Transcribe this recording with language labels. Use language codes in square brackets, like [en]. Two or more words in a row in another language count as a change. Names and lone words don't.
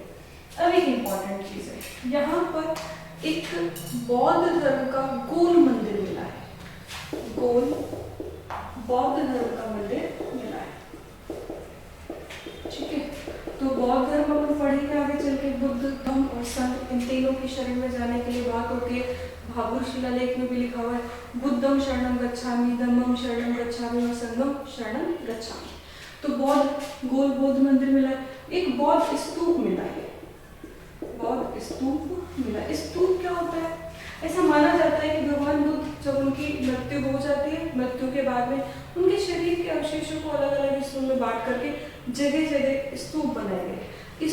[hi] अब एक इम्पॉर्टेंट चीज है, यहाँ पर एक बौद्ध धर्म का गोल मंदिर मिला है, गोल बौद्ध धर्म का मंदिर मिला है। ठीक है, तो बौद्ध धर्म अपन पढ़ेंगे आगे चल के, बुद्ध धम्म और संघ, इन तीनों की शरण में जाने के लिए बात होती है। भाभरू शिलालेख में भी लिखा हुआ है [pi] बुद्धं शरणं गच्छामि, धम्मं शरणं गच्छामि [hi] और [pi] संघं शरणं गच्छामि। [hi] तो बौद्ध गोल बौद्ध मंदिर मिला है, एक बौद्ध स्तूप मिला है, बौद्ध स्तूप मिला। स्तूप क्या होता है? ऐसा माना जाता है कि भगवान बुद्ध जब उनकी मृत्यु हो जाती है, मृत्यु के बाद में उनके शरीर के अवशेषों को अलग अलग हिस्सों में बांट करके जगह जगह स्तूप बनाए गए।